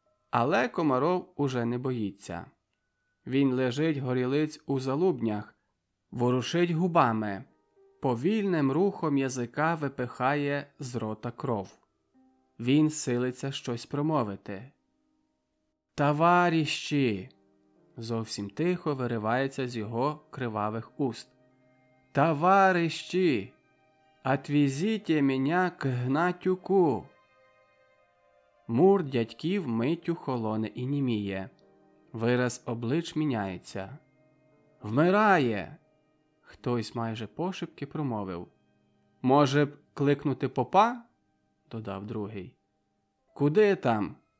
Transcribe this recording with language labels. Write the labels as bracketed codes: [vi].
[uk] Але Комаров уже не боїться. Він лежить горілиць у залубнях, ворушить губами, повільним рухом язика випихає з рота кров. Він силиться щось промовити. «Товаріщі!» – зовсім тихо виривається з його кривавих уст. «Товаріщі! [ru] Отвезите меня к Гнатюку!» [uk] Мур дядьків миттю холоне і німіє. Вираз облич міняється. «Вмирає!» – хтось майже пошепки промовив. «Може б кликнути попа?» – додав другий. «Куди там?